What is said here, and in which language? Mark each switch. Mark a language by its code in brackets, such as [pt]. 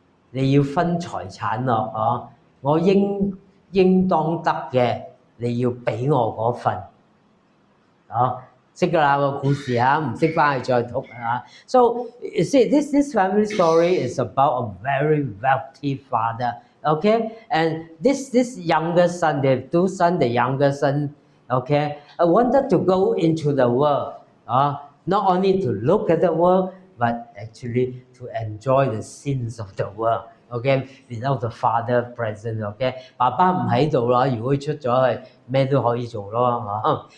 [yue] 你要分財產咯我應當得嘅，你要俾我嗰份識㗎啦個故事唔識翻去再讀 [en] So you see, this family story is about a very wealthy father, okay? And this younger son, they have two sons. The younger son, okay, wanted to go into the world, not only to look at the world, but actually to enjoy the sins of the world. Okay, without the father present. [yue] Okay, 爸爸唔喺度啦，如果出咗去，咩都可以做咯。